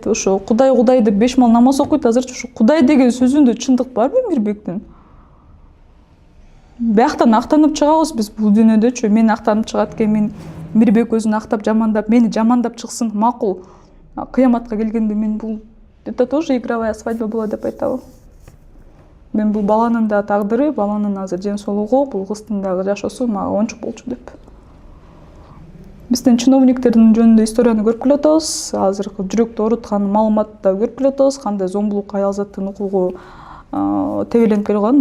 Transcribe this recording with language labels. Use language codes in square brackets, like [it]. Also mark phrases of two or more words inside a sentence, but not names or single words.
[ky] Ошо Кудай деп 5 мал намаз окуйт. Азырчы ушу Кудай деген сөзүндө чындык барбы Мирбектин? Бияктан актанып чыгабыз биз бул дүйнөдөчү. Мен актанып чыгат экен, мен Мирбек өзүн актап жамандап, мени жамандап чыксын, макул. Кыяматка келгенде мен бул [ru] это тоже игровая свадьба [ky] болот деп айтабы. Мен бул баланын да тагдыры, баланын азыр ден соолугу, бул кыздын дагы жашоосу мага оңчук болчу деп. Биздин чиновниктердин жөнүндө историяны көрүп келе атабыз. Азыркы жүрөктү ооруткан маалыматты да көрүп келе атабыз. Кандай зомбулук, аял заттын укугу тебеленип келе калган.